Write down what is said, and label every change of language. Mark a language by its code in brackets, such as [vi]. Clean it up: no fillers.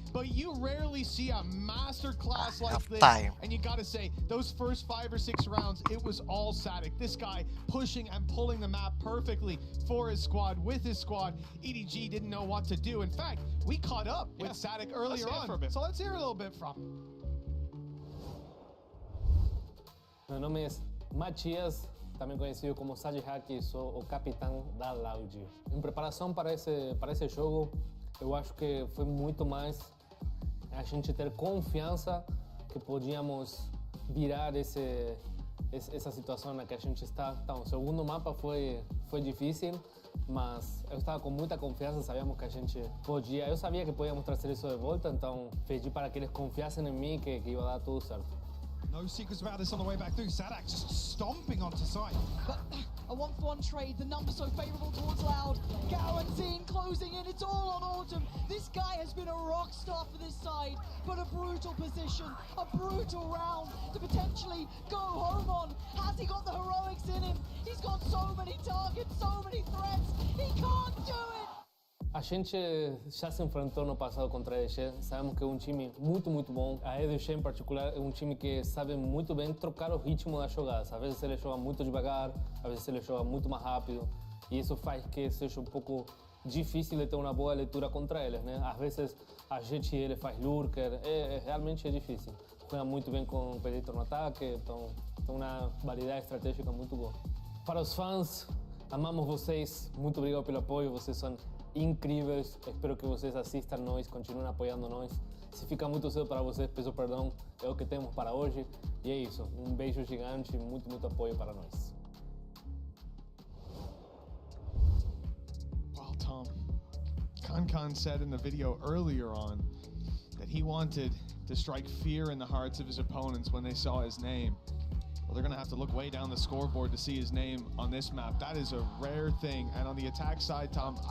[en] But you rarely see a master class like this. And you got to say, those first 5 or 6 rounds, it was all Sadik. This guy pushing and pulling the map perfectly for his squad, with his squad. EDG didn't know what to do. In fact, we caught up with Sadik earlier on. So let's hear a little bit from him. [pt] Meu nome é Matias, também conhecido como Sage Hack, e sou o capitão da Loud. Em preparação para esse jogo, eu acho que foi muito mais a gente ter confiança que podíamos virar essa situação na que a gente está. Então, o segundo mapa foi difícil, mas eu estava com muita confiança, sabíamos que a gente podia. Eu sabia que podíamos trazer isso de volta, então pedi para que eles confiassem em mim que ia dar tudo certo. [en] No secrets about this on the way back through. Sadak just stomping onto site. But a 1-for-1 trade, the numbers so favourable towards Loud. Guaranteeing closing in, it's all on Autumn. This guy has been a rock star for this side, but a brutal position, a brutal round to potentially go home on. Has he got the heroics in him? He's got so many targets, so many threats, he can't do it! [pt] A gente já se enfrentou no passado contra a EDG, sabemos que é um time muito bom. A EDG em particular é um time que sabe muito bem trocar o ritmo das jogadas. Às vezes ele joga muito devagar, às vezes ele joga muito mais rápido. E isso faz que seja um pouco difícil de ter uma boa leitura contra eles, né? Às vezes a gente ele faz lurker, realmente é difícil. Joga muito bem com o Predator no ataque, então tem uma variedade estratégica muito boa. Para os fãs, amamos vocês, muito obrigado pelo apoio, vocês são incríveis, espero que vocês assistam nós, continuem apoiando nós. Se fica muito cedo para vocês, peço perdão, é o que temos para hoje. E é isso, um beijo gigante, muito apoio para nós. [en] Well, Tom, KARMINE said in the video earlier on that he wanted to strike fear in the hearts of his opponents when they saw his name. Well, they're going to have to look way down the scoreboard to see his name on this map. That is a rare thing. And on the attack side, Tom,